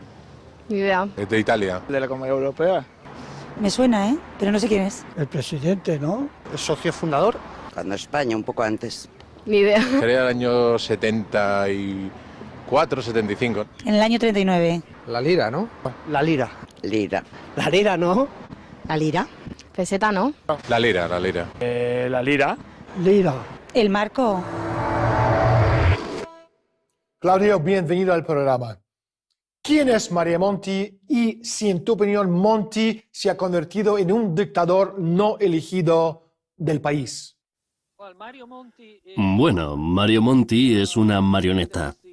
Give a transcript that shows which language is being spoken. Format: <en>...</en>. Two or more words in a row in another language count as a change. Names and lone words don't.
<es>Ni idea. Es de Italia. De la Comunidad Europea. Me suena, pero no sé quién es. El presidente, ¿no? El socio fundador. Cuando España, un poco antes. Ni idea. Sería el año 74, 75. En el año 39. La lira, ¿no? La lira. Lira. La lira, ¿no? ¿La lira? Peseta, ¿no? La lira, la lira. La lira. Lira. ¿El marco? Claudio, bienvenido al programa. ¿Quién es Mario Monti y si en tu opinión Monti se ha convertido en un dictador no elegido del país? Bueno, Mario Monti es una marioneta.</es>